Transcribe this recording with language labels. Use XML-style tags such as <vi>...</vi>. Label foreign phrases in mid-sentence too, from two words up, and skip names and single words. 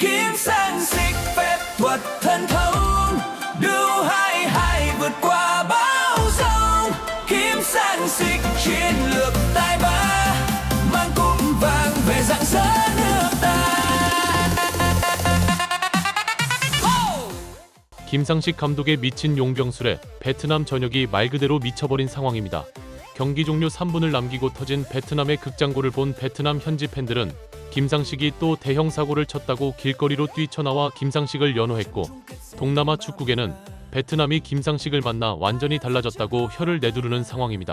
<vi>Kim Sang-sik phép thuật thần thông đưa hai vượt qua bão giông. Kim Sang-sik chiến lược tài ba mang cúp vàng về rạng rỡ nước ta.</vi> <ko>김상식 감독의 미친 용병술에 베트남 전역이 말 그대로 미쳐버린 상황입니다. 경기 종료 3분을 남기고 터진 베트남의 극장고를 본 베트남 현지 팬들은 김상식이 또 대형 사고를 쳤다고 길거리로 뛰쳐나와 김상식을 연호했고, 동남아 축구계는 베트남이 김상식을 만나 완전히 달라졌다고 혀를 내두르는 상황입니다.</ko>